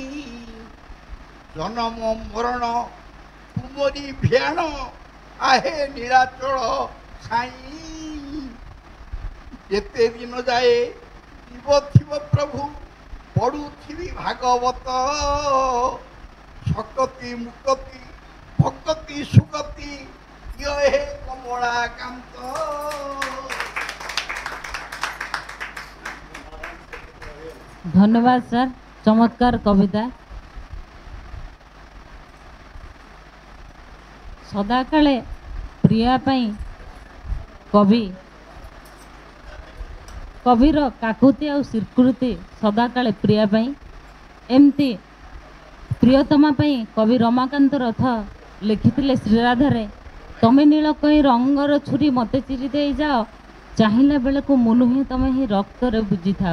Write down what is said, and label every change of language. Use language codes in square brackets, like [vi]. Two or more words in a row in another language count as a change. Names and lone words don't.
[or] ଜନମ ମରଣ ତୁମରି ଭିଆଣ, ଆହେ ନୀଳାଚଳ ସାଇଁ। ଯେତେ ଦିନ ଯାଏ ଜୀବ ଥିବ ପ୍ରଭୁ, ପଢ଼ୁଥିବି ଭାଗବତ। ଶକତି ମୁକତି ଭକତି ସୁଗତି, ଇୟ ହେ କମଳାକାନ୍ତ। ଧନ୍ୟବାଦ ସାର୍, ଚମତ୍କାର କବିତା। ସଦାକାଳେ ପ୍ରିୟା ପାଇଁ କବି, କବିର କାକୁତି ଆଉ ସ୍ୱୀକୃତି ସଦାକାଳେ ପ୍ରିୟା ପାଇଁ। ଏମିତି ପ୍ରିୟତମା ପାଇଁ କବି ରମାକାନ୍ତ ରଥ ଲେଖିଥିଲେ ଶ୍ରୀରାଧାରେ, ତମେ ନୀଳ କଇଁ ରଙ୍ଗର ଛୁରୀ ମୋତେ ଚିରି ଦେଇ ଯାଅ, ଚାହିଁଲା ବେଳକୁ ମୁଁ ନୁହେଁ ତମେ ହିଁ ରକ୍ତରେ ବୁଝିଥାଅ।